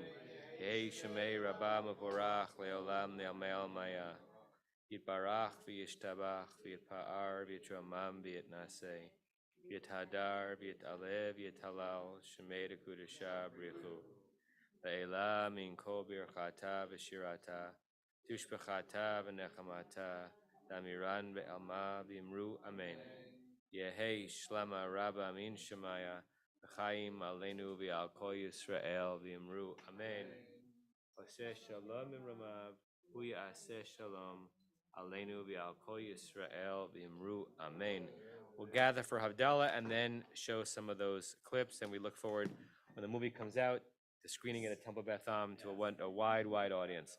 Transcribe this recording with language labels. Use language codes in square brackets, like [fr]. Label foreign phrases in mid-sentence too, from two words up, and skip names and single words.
[arc] יהא שמיה רבא מברך לעלם נעמל מיא יתברך וישתבח ויתפאר ויתרומם ויתנשא ויתהדר ויתעלה ויתהלל שמיה דקודשא בריך הוא לעלא מן כל ברכתא ושירתא תשבחתא ונחמתא דאמירן בעלמא ואמרו אמן. יהא שלמא רבא מן שמיא וחיים עלינו ועל כל ישראל ואמרו אמן. [he] עושה שלום במרומיו הוא יעשה שלום עלינו ועל כל ישראל ואמרו אמן. [en] We'll gather for Havdalah and then show some of those clips, and we look forward when the movie comes out to screening it at Temple Beth Am to a wide audience.